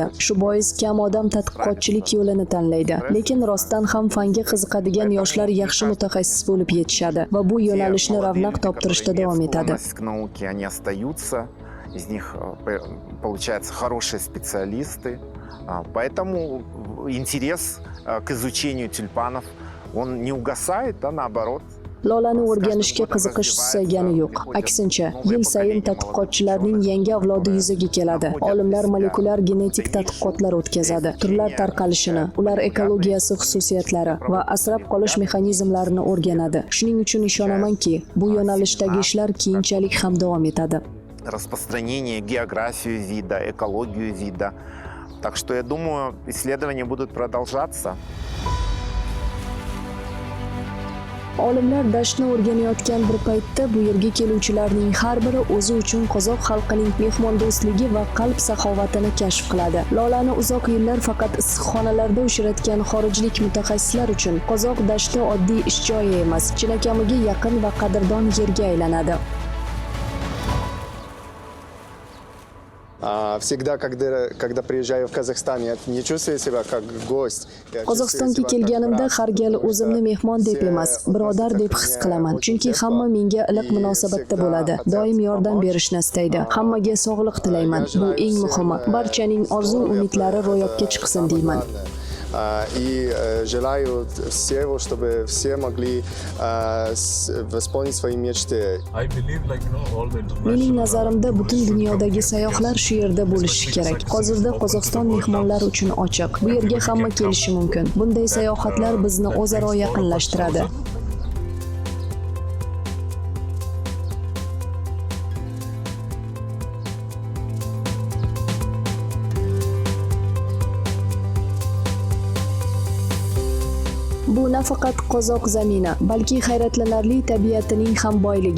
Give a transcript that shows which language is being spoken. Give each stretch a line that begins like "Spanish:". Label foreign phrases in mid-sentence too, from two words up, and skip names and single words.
Uzbek: Shu bois kam odam tadqiqotchilik yo'lini tanlaydi. Lekin rostdan ham fanga qiziqadigan yoshlar yaxshi mutaxassis bo'lib yetishadi va bu yo'nalishni ravnaq toptirishda davom etadi.
Russian: к науке, они остаются, из них получаются хорошие специалисты. Поэтому интерес к изучению тюльпанов, он не угасает, а наоборот.
Uzbek: Lolani o'rganishga qiziqish susaygani yo'q. Aksincha, yil sayin tadqiqotchilarning yangi avlodi yuzaga keladi. Olimlar molekulyar genetik tadqiqotlar o'tkazadi. Turlar tarqalishini, ular ekologiyasi xususiyatlari va asrab qolish mexanizmlarini o'rganadi. Shuning uchun ishonamanki, bu yo'nalishdagi ishlar keyinchalik ham davom etadi.
Russian: Распространение, географию вида, экологию вида. Так что я думаю, исследования будут продолжаться.
Uzbek: Olimlar dashtni o'rganayotgan bir paytda bu yerga keluvchilarning har biri o'zi uchun qozoq xalqining mehmondo'stligi va qalb saxovatini kashf qiladi. Lolani uzoq yillar faqat issiqxonalarda uchratgan xorijlik mutaxassislar uchun qozoq dashti oddiy ish joyi emas, chinakamiga yaqin va qadrdon yerga aylanadi.
Russian: Всегда, когда приезжаю в Казахстан, я не чувствую себя как гость.
Uzbek: Qozog'istonga kelganimda har gal o'zimni mehmon deb emas, birodar deb his qilaman. Chunki hamma menga iliq munosabatda bo'ladi. Doim yordam berishni istaydi. Hammaga sog'liq tilayman. Bu eng muhimi. Barchaning orzu-umidlari ro'yobga chiqsin deyman.
Russian: И желаю всего, чтобы все могли восполнить свои мечты.
Uzbek: Mening nazarimda butun dunyodagi sayyohlar shu yerda bo'lishi kerak. Hozirda Qozog'iston mehmonlar uchun ochiq. Bu yerga hamma kelishi mumkin. Bunday sayohatlar bizni o'zaro yaqinlashtiradi. Bu nafaqat qozoq zamini, balki hayratlanarli tabiatining ham boyligi.